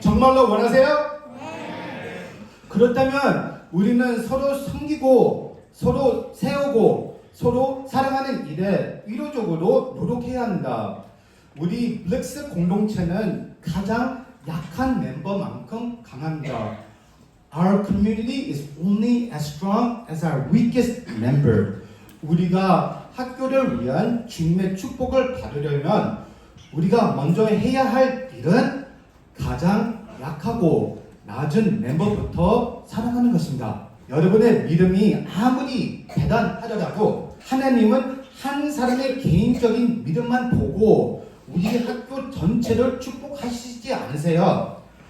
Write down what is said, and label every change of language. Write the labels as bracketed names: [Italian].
[Korean] 정말로 원하세요? 네. 그렇다면 우리는 서로 섬기고 서로 세우고 서로 사랑하는 일에 의료적으로 노력해야 한다. 우리 블랙스 공동체는 가장 약한 멤버만큼 강합니다. [English] Our community is only as strong as our weakest member. [Korean] 우리가 학교를 위한 주님의 축복을 받으려면 우리가 먼저 해야 할 일은 가장 약하고 낮은 멤버부터 사랑하는 것입니다. 여러분의 믿음이 아무리 대단하더라도 하나님은 한 사람의 개인적인 믿음만 보고 우리 학교 전체를 축복하시지 않으세요.